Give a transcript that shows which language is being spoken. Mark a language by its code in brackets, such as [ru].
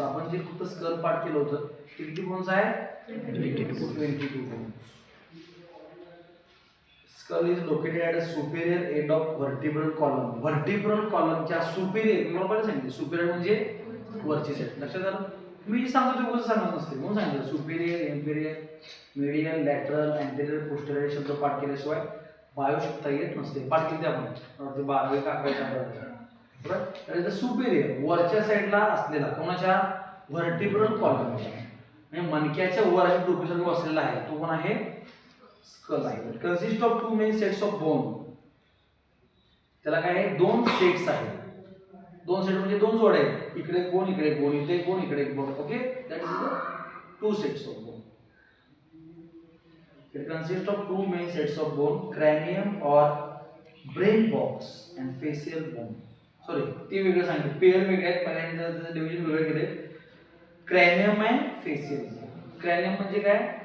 [mr] आपण जे फक्त स्कल पार्ट केलं होतं ते किती बोन्स आहे? [en] 22 bones. Skull is located at a superior end of vertebral column. [mr] Vertebral column च्या superior, मी मला सांगितलं superior म्हणजे वरची साईड. लक्षात आलं? मी सांगतो ते उगाच सांगत नसते. म्हणून सांगितलं superior, inferior, medial, lateral, anterior, posterior शब्द पाठ केल्याशिवाय बायो शिकता येत नसते. पाठ केली आपण ते 12वी का 11वी बरोबर. तर सुपेरियर वरच्या साईडला असलेला कोणाच्या व्हर्टिब्रल कॉलमच्या म्हणजे मणक्याच्या वरच्या टोपीसमोर असलेला आहे तो कोण आहे? स्कल आहे. [en] Consist of 2 main sets of bone. [mr] त्याला काय आहे? 2 सेट्स आहेत. 2 सेट म्हणजे 2 जोड्या आहेत. इकडे एक बोन, इकडे एक बोन, इथे एक बोन, इकडे एक bone. [en] Okay, that is the 2 sets of bone. It consists of 2 main sets of bone, cranium or brain box and facial bone. [mr] Sorry, ते वेगळं सांगितलं. पेअर वेगळे आहेत. पहिल्यांदा डिव्हिजन वेगळे केले. क्रॅनियम अँड फेशियल. क्रॅनियम म्हणजे काय?